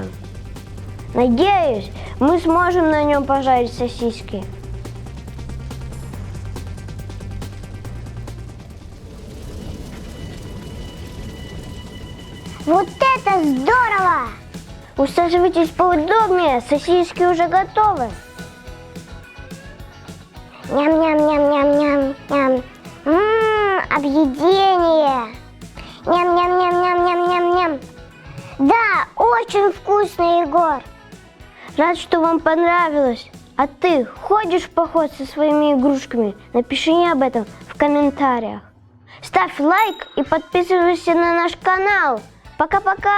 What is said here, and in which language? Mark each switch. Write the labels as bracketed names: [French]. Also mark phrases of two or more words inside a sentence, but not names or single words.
[Russian] Надеюсь, мы сможем на нем пожарить сосиски. Вот это здорово! Усаживайтесь поудобнее, сосиски уже готовы. Ням-ням-ням-ням-ням-ням. Объедение. Ням-ням-ням-ням-ням-ням-ням. Да, очень вкусно, Егор. Рад, что вам понравилось. А ты ходишь в поход со своими игрушками? Напиши мне об этом в комментариях. Ставь лайк и подписывайся на наш канал.